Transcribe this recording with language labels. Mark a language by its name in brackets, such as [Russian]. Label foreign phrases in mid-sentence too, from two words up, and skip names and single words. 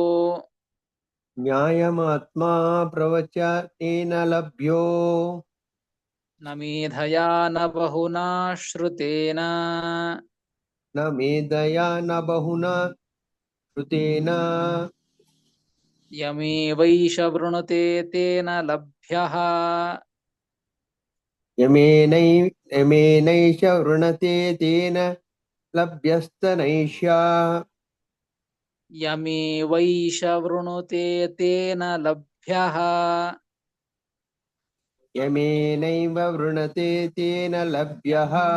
[Sanskrit] ನ್ಯಾಯಮಾತ್ಮಾ ಪ್ರವಚನೇನ ಲಭ್ಯೋ ನ ಮೇಧಯಾ ನ ಬಹುನಾ ಶ್ರುತೇನ ನ ಮೇಧಯಾ ನ ಬಹುನಾ ಶ್ರುತೇನ ಯಮೇವೈಷ ವೃಣುತೆ ತೇನ ಲಭ್ಯಃ ಯಮೇನೈಷ ವೃಣತೆ ತೇನ ಲಭ್ಯಸ್ತನೈಷ ಯಮೇವೈಷ ವೃಣುತೆ ತೇನ ಲಭ್ಯಃ ಯಮೇನೈವ ವೃಣತೆ ತೇನ ಲಭ್ಯಃ